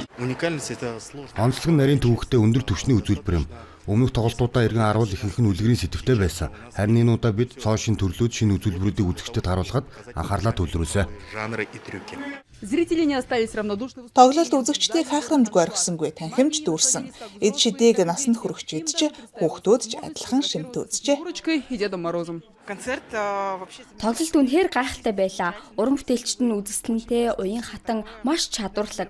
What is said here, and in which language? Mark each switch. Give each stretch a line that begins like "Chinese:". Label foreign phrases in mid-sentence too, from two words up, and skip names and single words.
Russian: уникальность это сложно.
Mongolian: Онцлог нь нарийн төвөгтэй өндөр түвшний үзүүлбэр юм. Өмнөх тоглолтуудаа иргэн харуул ихэнх нь үлгэрийн сэтвтэй байсан. Харин энэ удаа бид цоо шин төрлүүд шинэ үзүүлбэрүүдийг үзэгчдэд харуулхад анхаарлаа төвлөрүүлсэн.
Russian: Жанры и трюки. Зрители не остались равнодушны.
Mongolian: Тоглолт үзэгчдийг хайхрамжгүй орхисонгүй танхимж дүүрсэн. Эд шидийг насанд хүрэгчид ч хүүхдүүд ч адилхан шимтүүлжээ.
Russian: Курочкой и Дедом Морозом.
Mongolian: Тоглолт үнэхээр гайхалтай байлаа. Уран бүтээлчд нь үзэсгэлэнтэй, уян хатан, маш чадварлаг.